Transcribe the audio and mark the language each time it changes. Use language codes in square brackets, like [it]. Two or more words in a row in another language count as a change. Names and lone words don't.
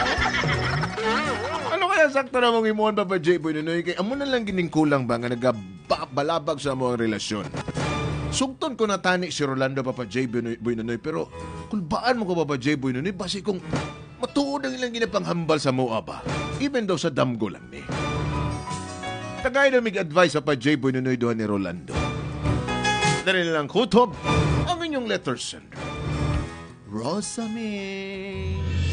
[hil] Ano kaya sakto na mong imuhan, Papa J. Boy Nonoy? Kaya amo na lang gining kulang ba nga nagabalabag sa mo ang relasyon. Sugton ko na tani si Rolando, Papa J. Boy Nonoy, pero kulbaan mo ko, Papa J. Boy Nonoy, basi kung matuod ang ilang ginapanghambal sa mua ba, even daw sa damgo lang ni. Tagay na mig-advise sa Papa J. Boy Nonoy doon ni Rolando. Dali na lang kutob ang inyong letter sender. Rosamie.